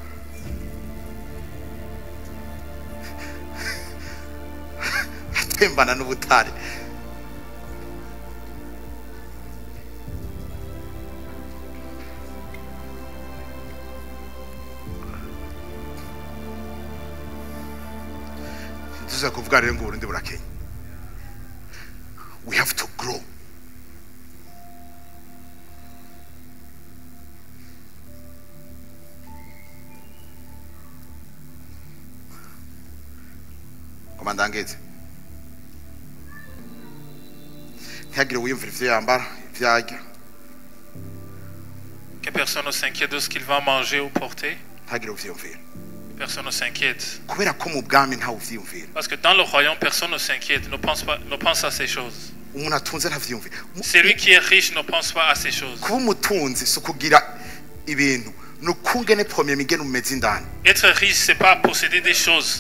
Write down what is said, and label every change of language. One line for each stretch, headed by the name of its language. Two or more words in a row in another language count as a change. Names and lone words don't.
Rundi: atembana n'ubutare kuvuga rero ngo Burundi burakenya.
English: We have to grow.
Rundi: Komandangeze ntihagire wiyumvira ivyo yambara ivyarya
French: que personne ne s'inquiète de ce qu'il va manger ou porter.
Rundi: ntihagire uvyiyumvira
French: Personne ne s'inquiète. Parce que dans le royaume, personne ne s'inquiète, ne pense à ces choses. Celui qui est riche ne pense pas à ces choses. Être riche, c'est pas posséder des choses.